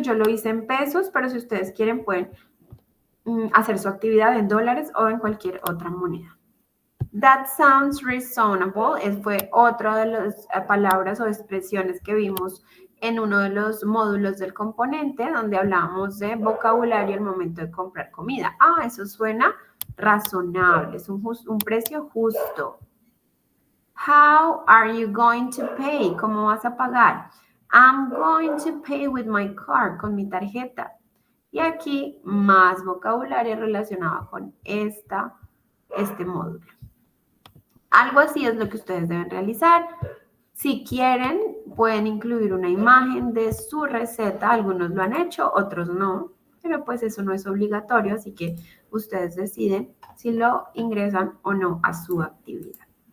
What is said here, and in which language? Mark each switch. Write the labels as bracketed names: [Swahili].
[Spanish] Yo lo hice en pesos, pero si ustedes quieren pueden hacer su actividad en dólares o en cualquier otra moneda. [English] That sounds reasonable. [Spanish] Fue otra de las palabras o expresiones que vimos en uno de los módulos del componente donde hablábamos de vocabulario al momento de comprar comida. Eso suena razonable, es un precio justo. [English] How are you going to pay? [Spanish] ¿Cómo vas a pagar? [English] I'm going to pay with my card, [Spanish] con mi tarjeta. Y aquí más vocabulario relacionado con este módulo. Algo así es lo que ustedes deben realizar. Si quieren, pueden incluir una imagen de su receta. Algunos lo han hecho, otros no. Pero pues eso no es obligatorio, así que ustedes deciden si lo ingresan o no a su actividad.